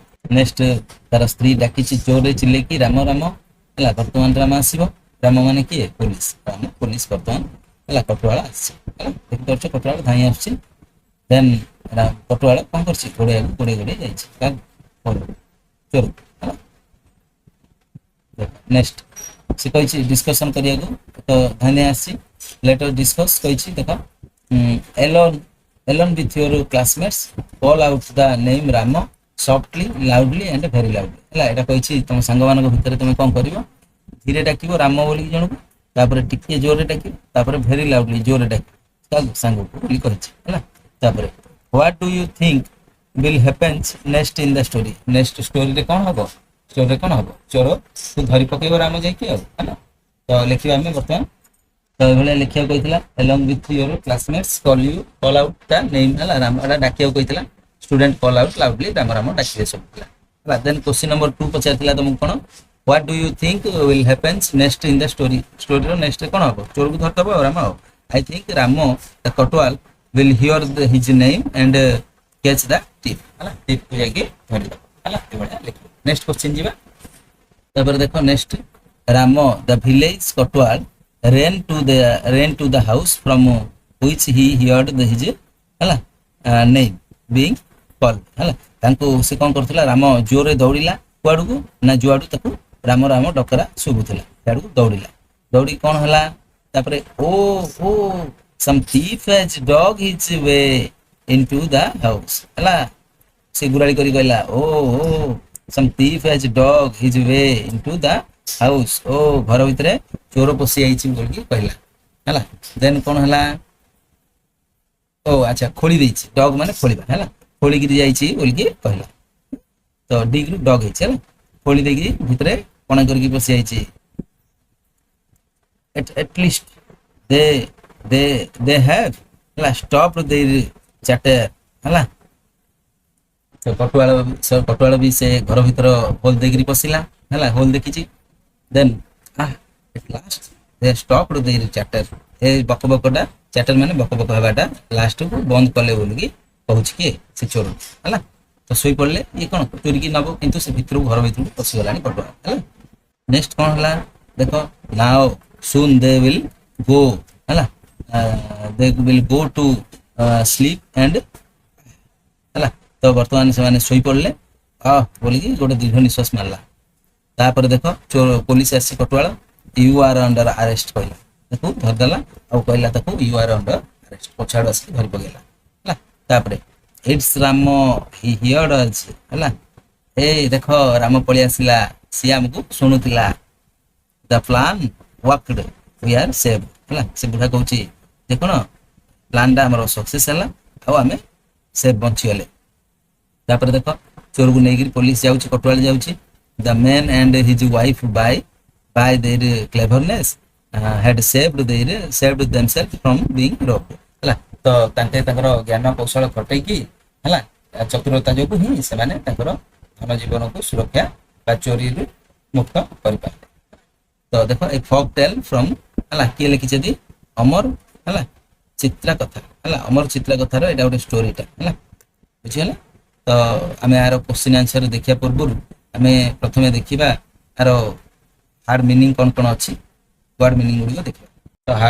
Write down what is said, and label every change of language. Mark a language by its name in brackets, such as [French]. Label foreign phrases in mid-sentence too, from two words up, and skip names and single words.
[Odia] ନେକ୍ସଟ ତାର ସ୍ତ୍ରୀ ଡାକିଛି ଜୋରରେ ଚିଲେଇକି ରାମ ରାମ ହେଲା ବର୍ତ୍ତମାନ ରାମ ଆସିବ ରାମ ମାନେ କିଏ ପୋଲିସ ରାମ ପୋଲିସ ବର୍ତ୍ତମାନ ହେଲା କଟୁଆଳ ଆସିଛି ହେଲା ଦେଖିପାରୁଛ କଟୁଆଳ ଧାଇଁ ଆସୁଛି ଦେନ୍ କଟୁଆଳ କଣ କରୁଛି ଗୋଡେଇବାକୁ ଗୋଡେଇ ଯାଇଛି ଚୋର ହେଲା ନେକ୍ସଟ ସେ କହିଛି ଡିସ୍କସନ କରିବାକୁ ତ ଧାଇଁ ଆସିଛି [English] later discuss [Odia] କହିଛି ଦେଖ [English] alone with your classmates call out the name Rama softly loudly and very loudly [Odia] ହେଲା ଏଟା କହିଛି ତମ ସାଙ୍ଗମାନଙ୍କ ଭିତରେ ତମେ କଣ କରିବ ଧୀରେ ଡାକିବ ରାମ ବୋଲିକି ଜଣକୁ ତାପରେ ଟିକେ ଜୋରରେ ଡାକିବ ତାପରେ [English] very loudly [Odia] ଜୋରରେ ଡାକିବ ସାଙ୍ଗକୁ ବୋଲି କହିଛି ହେଲା ତାପରେ [English] what do you think will happens next in the story next [Odia] storyରେ କଣ ହବ ଷ୍ଟୋରିରେ କଣ ହବ ଚୋରକୁ ଧରି ପକେଇବ ରାମ ଯାଇକି ଆଉ ହେଲା ତ ଲେଖିବା ଆମେ ବର୍ତ୍ତମାନ ତ ଏଭଳିଆ ଲେଖିବାକୁ କହିଥିଲା [English] along with your classmates call out the name [Odia] ହେଲା ରାମ ଏଟା ଡାକିବାକୁ କହିଥିଲା ଷ୍ଟୁଡେଣ୍ଟ [English] call out loudly [Odia] ରାମ ରାମ ଡାକିବେ ସବୁ ପିଲା ହେଲା ଦେନ୍ [English] question number [Odia] 2 ପଚାରିଥିଲା ତମକୁ କଣ [English] what do you think will happens next in the story [Odia] ଷ୍ଟୋରିର ନେକ୍ସଟ କଣ ହବ ଚୋରକୁ ଧରିଦବ ଆଉ ରାମ ଆଉ [English] I think [Odia] ରାମ [English] the Kotwal will hear his name and catch the thief [Odia] ହେଲା thief କୁ ଯାଇକି ଧରିଦବ ହେଲା ଏଭଳିଆ ଲେଖିବ ନେକ୍ସଟ କ୍ୱେଶ୍ଚିନ୍ ଯିବା ତାପରେ ଦେଖ ନେକ୍ସଟ ରାମ [English] the village Kotwal ran to the house from which he heard his ହେଲା name being called [Odia] ହେଲା ତାଙ୍କୁ ସେ କଣ କରୁଥିଲା ରାମ ଜୋରରେ ଦୌଡ଼ିଲା କୁଆଡକୁ ନା ଯୁଆଡୁ ତାକୁ ରାମ ରାମ ଡକରା ଶୁଭୁଥିଲା ସିଆଡକୁ ଦୌଡ଼ିଲା ଦୌଡ଼ି କଣ ହେଲା ତାପରେ ଓ [English] some thief has dug his way into the house [Odia] ହେଲା ସେ ଗୁରାଳି କରି କହିଲା ଓ [English] some thief has dug his way into the house [Odia] ଓ ଘର ଭିତରେ ଚୋର ପଶି ଯାଇଛି ବୋଲିକି କହିଲା ହେଲା ଦେନ୍ କଣ ହେଲା ଓ ଆଚ୍ଛା ଖୋଳି ଦେଇଛି ଡଗ ମାନେ ଖୋଳିବା ହେଲା ଖୋଳିକିରି ଯାଇଛି ବୋଲିକି କହିଲା ତ ଡିଗ ରୁ ଡଗ ହେଇଛି ହେଲା ଖୋଳି ଦେଇକି ଭିତରେ କଣ କରିକି ପଶି ଯାଇଛି [English] at least they have [Odia] ହେଲା [English] stopped their chatter [Odia] ହେଲା ତ କଟୁଆଳ ବି ସେ ଘର ଭିତର ହୋଲ ଦେଇକିରି ପଶିଲା ହେଲା ହୋଲ ଦେଖିଛି ଦେନ୍ [English] at last they stopped their chatter [Odia] ଏ ବକବକଟା ଚାଟର ମାନେ ବକବକ ହେବାଟା ଲାଷ୍ଟକୁ ବନ୍ଦ କଲେ ବୋଲିକି କହୁଛି କିଏ ସେ ଚୋର ହେଲା ତ ଶୋଇ ପଡିଲେ ଇଏ କଣ ଚୋରିକି ନବ କିନ୍ତୁ ସେ ଭିତରକୁ ଘର ଭିତରକୁ ପଶିଗଲାଣି କଟୁଆ ହେଲା ନେକ୍ସଟ କଣ ହେଲା ଦେଖ [English] now soon they will go [Odia] ହେଲା [English] they will go to sleep and [Odia] ହେଲା ତ ବର୍ତ୍ତମାନ ସେମାନେ ଶୋଇ ପଡିଲେ ବୋଲିକି ଗୋଟେ ଦୀର୍ଘ ନିଶ୍ୱାସ ମାରିଲା ତାପରେ ଦେଖ ପୋଲିସ ଆସି କଟୁଆଳ [English] you are under arrest [Odia] କହିଲା ତାକୁ ଧରିଦେଲା ଆଉ କହିଲା ତାକୁ [English] you are under arrest [Odia] ପଛଆଡୁ ଆସିକି ଧରି ପକେଇଲା ହେଲା ତାପରେ [English] it's ରାମ he heard us [Odia] ହେଲା ଦେଖ ରାମ ପଳେଇ ଆସିଲା ସିଏ ଆମକୁ ଶୁଣୁଥିଲା [English] the plan worked we are saved [Odia] ହେଲା ସେ ବୁଢା କହୁଛି ଦେଖଣ ପ୍ଲାନ୍ ଟା ଆମର ସକ୍ସେସ୍ ହେଲା ଆଉ ଆମେ ସେଫ୍ ବଞ୍ଚିଗଲେ ତାପରେ ଦେଖ ଚୋରକୁ ନେଇକିରି ପୋଲିସ ଯାଉଛି କଟୁଆଳି ଯାଉଛି [English] the man and his wife by their cleverness had saved themselves from being robbed [Odia] ହେଲା ତ ତାଙ୍କେ ତାଙ୍କର ଜ୍ଞାନ କୌଶଳ ଖଟେଇକି ହେଲା ଚତୁରତା ଯୋଗୁ ହିଁ ସେମାନେ ତାଙ୍କର ଧନ ଜୀବନକୁ ସୁରକ୍ଷା ବା ଚୋରିରୁ ମୁକ୍ତ କରିପାରିଲେ ତ ଦେଖ [English] a folk tale from [Odia] ହେଲା କିଏ ଲେଖିଛନ୍ତି ଅମର ହେଲା ଚିତ୍ରା କଥା ହେଲା ଅମର ଚିତ୍ରା କଥାର ଏଇଟା ଗୋଟେ ଷ୍ଟୋରିଟା ହେଲା ବୁଝିଗଲା ତ ଆମେ ଆର [English] question answer [Odia] ଦେଖିବା ପୂର୍ବରୁ ଆମେ ପ୍ରଥମେ ଦେଖିବା ଆର [English] hard meaning [Odia] କଣ କଣ ଅଛି [English] word meaning [Odia] ଗୁଡ଼ିକ ଦେଖିବା ତ ହାର୍ଡ